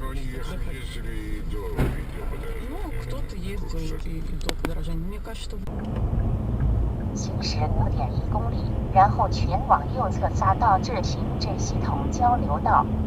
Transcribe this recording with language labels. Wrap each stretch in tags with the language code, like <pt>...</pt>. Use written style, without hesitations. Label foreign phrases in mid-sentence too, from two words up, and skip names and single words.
<ru>Но они ездили до видеоподорожания. Ну, кто-то ездил и до подорожания. Мне кажется, что...</ru> <zh>行驶5.1公里，然后前往右侧匝道至行政系统交流道。</zh>